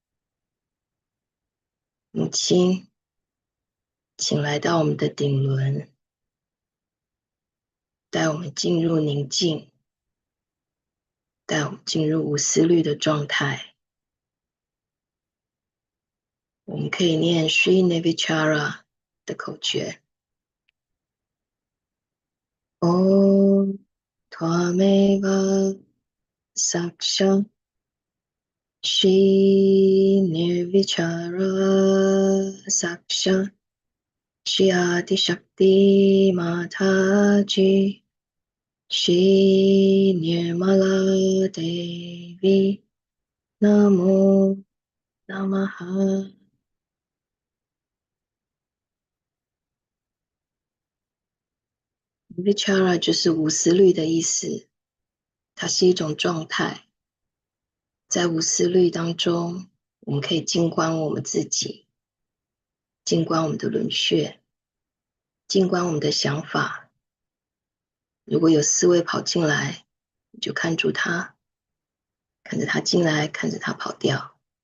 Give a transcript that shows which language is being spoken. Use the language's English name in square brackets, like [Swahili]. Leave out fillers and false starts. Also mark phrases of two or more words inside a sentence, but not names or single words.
[Chinese] 母亲，请来到我们的顶轮，带我们进入宁静，带我们进入无思虑的状态。我们可以念 Shri Mataji 的口诀。 [Sanskrit] ॐ त्वमेव साक्षा श्री साक्षा श्री आदि शक्ति माताजी श्री निर्मला देवी नमो नमः. [Chinese] Vichara 就是无思虑的意思，它是一种状态。在无思虑当中，我们可以静观我们自己，静观我们的轮穴，静观我们的想法。如果有思维跑进来，你就看住它，看着它进来，看着它跑掉。